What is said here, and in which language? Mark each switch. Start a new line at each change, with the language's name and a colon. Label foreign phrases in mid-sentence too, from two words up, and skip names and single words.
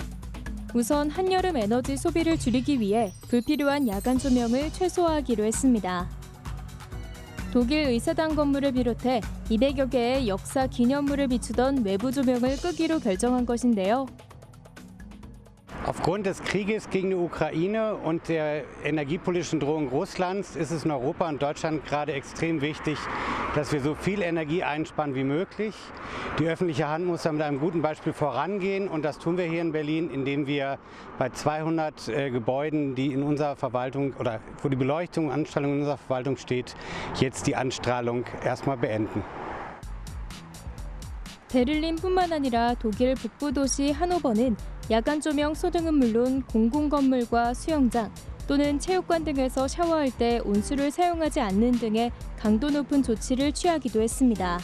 Korean: 우선 한여름 에너지 소비를 줄이기 위해 불필요한 야간 조명을 최소화하기로 했습니다. 독일 의사당 건물을 비롯해 200여 개의 역사 기념물을 비추던 외부 조명을 끄기로 결정한 것인데요.
German: Aufgrund des Krieges gegen die Ukraine und der energiepolitischen Drohung Russlands ist es in Europa und Deutschland gerade extrem wichtig, dass wir so viel Energie einsparen wie möglich. Die öffentliche Hand muss da mit einem guten Beispiel vorangehen und das tun wir hier in Berlin, indem wir bei 200 Gebäuden, die in unserer Verwaltung oder wo die Beleuchtung und Anstrahlung in unserer Verwaltung steht, jetzt die Anstrahlung erstmal beenden.
Korean: 베를린뿐만 아니라 독일 북부 도시 하노버는 야간 조명 소등은 물론 공공건물과 수영장 또는 체육관 등에서 샤워할 때 온수를 사용하지 않는 등의 강도 높은 조치를 취하기도 했습니다.